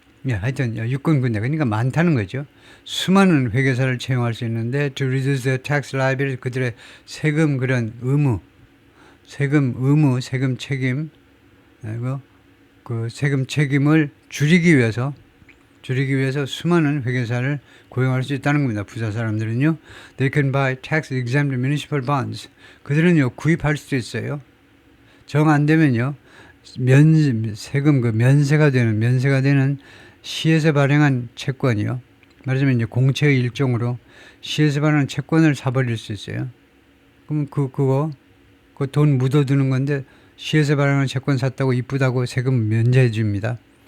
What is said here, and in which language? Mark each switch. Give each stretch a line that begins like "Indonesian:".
Korean: 하여튼 육군 군대 그러니까 많다는 거죠. 수많은 회계사를 채용할 수 있는데
English: to reduce the tax liability
Korean: 그들의 세금 그런 세금 책임 그리고 그 세금 책임을 줄이기 위해서 수많은 회계사를 고용할 수 있다는 겁니다. 부자 사람들은요.
English: They can buy tax exempt municipal bonds.
Korean: 그들은요 구입할 수도 있어요. 정 안 되면요 세금 면세가 되는 시에서 발행한 채권이요. 말하자면 이제 공채의 일종으로 시에서 발행한 채권을 사버릴 수 있어요. 그럼 그거 돈 묻어두는 건데 시에서 발행한 채권 샀다고 이쁘다고 세금 면제해 줍니다.